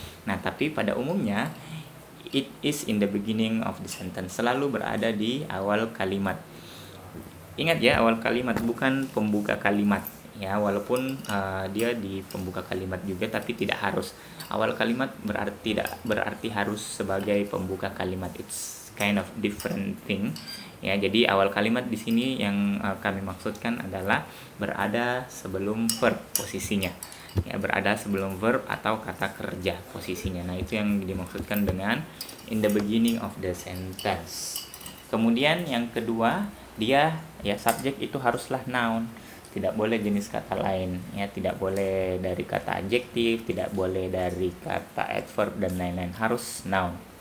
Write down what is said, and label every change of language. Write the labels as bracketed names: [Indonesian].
[Indonesian] Nah, tapi pada umumnya [English] it is in the beginning of the sentence, [Indonesian] selalu berada di awal kalimat. Ingat ya, awal kalimat, bukan pembuka kalimat ya, walaupun dia di pembuka kalimat juga tapi tidak harus. Awal kalimat tidak berarti harus sebagai pembuka kalimat. [English] It's kind of different thing ya. [Indonesian] Jadi awal kalimat di sini yang kami maksudkan adalah berada sebelum verb posisinya ya, berada sebelum verb atau kata kerja posisinya. Nah, itu yang dimaksudkan dengan [English] in the beginning of the sentence. [Indonesian] Kemudian yang kedua, dia ya, subjek itu haruslah noun, tidak boleh jenis kata lain ya, tidak boleh dari kata adjektif, tidak boleh dari kata adverb dan lain-lain, harus noun.